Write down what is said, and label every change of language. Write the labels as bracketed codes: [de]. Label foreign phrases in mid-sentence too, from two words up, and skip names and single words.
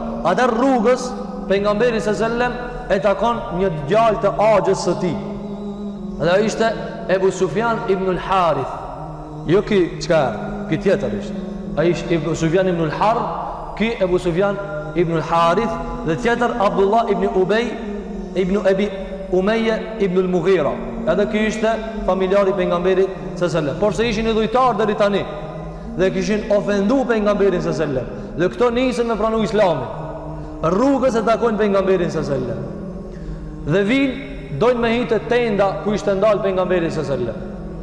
[sq] Atër rrugës, pejgamberi [ar] صلى الله عليه وسلم [sq] e takon një djalë të axhës së tij. Dhe ishte Ebu Sufjan ibn al-Harith. Jo ki çka, ki tjetër ishte. Ai ishte Ebu Sufjan ibn al-Harith, ki Ebu Sufjan ibn al-Harith dhe tjetër Abdullah ibn Ubay ibn Abi Umayya ibn al-Mughira. Edhe ky ishte familjari pejgamberit [ar] صلى الله عليه وسلم. [sq] Por se ishin i dhujtar deri tani dhe kishin ofendu pejgamberin [ar] صلى الله عليه وسلم. [sq] Dhe këto nisën me pranu Islamin. Rrugës e takojnë pejgamberin [ar] صلى الله عليه وسلم. [sq] Dhe vinë dojnë me hitë tenda ku ishte ndalë pejgamberin [ar] صلى الله عليه وسلم.